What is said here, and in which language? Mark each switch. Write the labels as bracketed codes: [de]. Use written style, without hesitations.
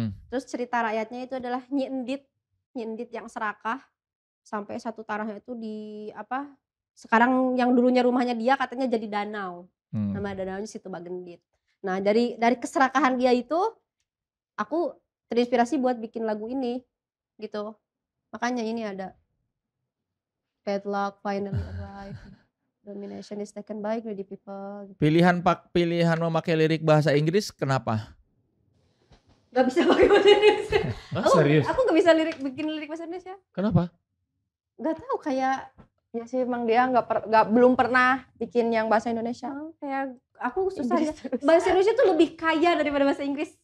[id] Terus cerita rakyatnya itu adalah Nyi Endit yang serakah sampai satu tanahnya itu sekarang yang dulunya rumahnya dia katanya jadi danau. Nama danaunya Situ Bagendit. Nah, dari keserakahan dia itu aku terinspirasi buat bikin lagu ini gitu. Makanya ini ada [en] bad luck finally arrived. Domination is taken by greedy people. [id] Pilihan memakai lirik bahasa Inggris kenapa? Gak bisa pakai bahasa Indonesia. Serius? Aku gak bisa bikin lirik bahasa Indonesia. Kenapa? Gak tahu kayak Ya sih emang dia belum pernah bikin yang bahasa Indonesia. kayak aku susah ya. Bahasa Indonesia tuh lebih kaya daripada bahasa Inggris.